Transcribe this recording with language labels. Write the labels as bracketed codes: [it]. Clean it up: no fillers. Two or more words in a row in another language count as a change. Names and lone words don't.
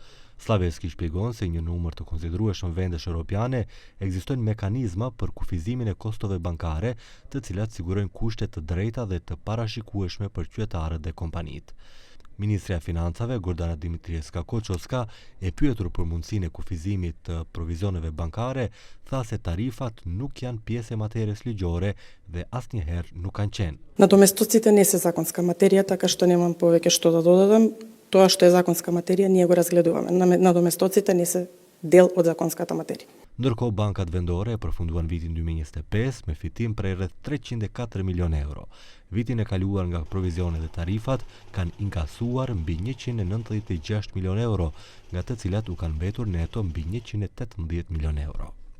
[sq] Slaveski shpjegon se një numër të konsiderueshëm vendesh europiane ekzistojnë mekanizma për kufizimin e kostove bankare, të cilat sigurojnë kushte të drejta dhe të parashikueshme për qytetarët dhe kompanitë. Ministrja e Financave, Gordana Dimitrievska Koçoska, e pyetur për mundësinë e kufizimit të provizioneve bankare, tha se tarifat nuk janë pjesë e materjes ligjore dhe asnjëherë nuk kanë qenë. [mk] Надоместоците не се законска материја, така што немам повеќе што да додадам. Тоа што е законска материја, ние го разгледуваме. Надоместоците не се дел од законската материја. [sq] Ndërkohë, bankat vendore e përfunduan vitin 2025 me fitim prej rreth 304 milion euro. Vitin e kaluar nga provizionet dhe tarifat kanë inkasuar mbi 196 milion euro, nga të cilat u kanë mbetur neto mbi 118 milion euro.